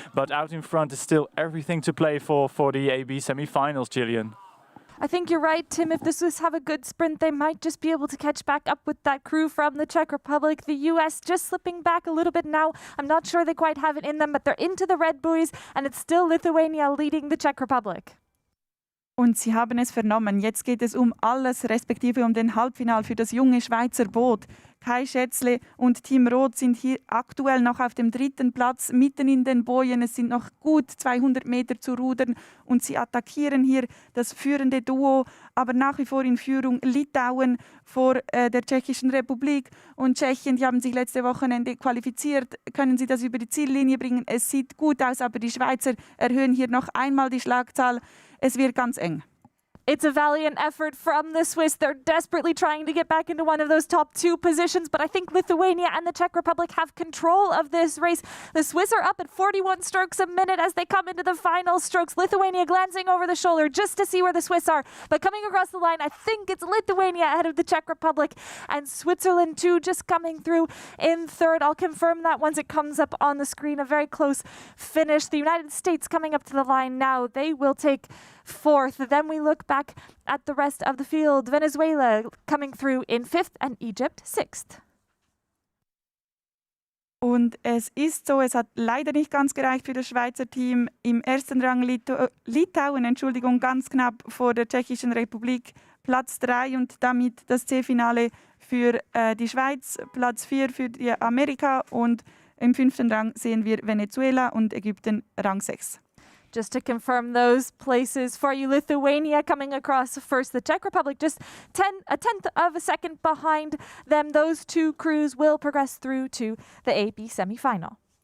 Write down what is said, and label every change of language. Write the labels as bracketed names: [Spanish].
[English] But out in front is still everything to play for the AB semi-finals, Gillian. I think you're right, Tim. If the Swiss have a good sprint, they might just be able to catch back up with that crew from the Czech Republic. The US just slipping back a little bit now. I'm not sure they quite have it in them, but they're into the red buoys, and it's still Lithuania leading the Czech Republic. [German] Und Sie haben es vernommen, jetzt geht es um alles, respektive um den Halbfinal für das junge Schweizer Boot. Kai Schätzle und Team Roth sind hier aktuell noch auf dem 3. Platz, mitten in den Bojen. Es sind noch gut 200 Meter zu rudern und sie attackieren hier das führende Duo, aber nach wie vor in Führung Litauen vor der Tschechischen Republik und Tschechien. Die haben sich letzte Wochenende qualifiziert. Können sie das über die Ziellinie bringen? Es sieht gut aus, aber die Schweizer erhöhen hier noch einmal die Schlagzahl. Es wird ganz eng. [English] It's a valiant effort from the Swiss. They're desperately trying to get back into one of those top 2 positions, but I think Lithuania and the Czech Republic have control of this race. The Swiss are up at 41 strokes a minute as they come into the final strokes. Lithuania glancing over the shoulder just to see where the Swiss are, but coming across the line, I think it's Lithuania ahead of the Czech Republic, and Switzerland too just coming through in 3rd. I'll confirm that once it comes up on the screen. A very close finish. The United States coming up to the line now. They will take 4th. Then we look back at the rest of the field. Venezuela coming through in 5th and Egypt 6th. [German] Und es ist so, es hat leider nicht ganz gereicht für das Schweizer Team. Im ersten Rang Litauen, ganz knapp vor der Tschechischen Republik, Platz 3 und damit das C-Finale für die Schweiz, Platz 4 für die Amerika und im 5. Rang sehen wir Venezuela und Ägypten Rang 6. [English] Just to confirm those places for you, Lithuania coming across first, the Czech Republic just a tenth of a second behind them. Those 2 crews will progress through to the AB semi-final.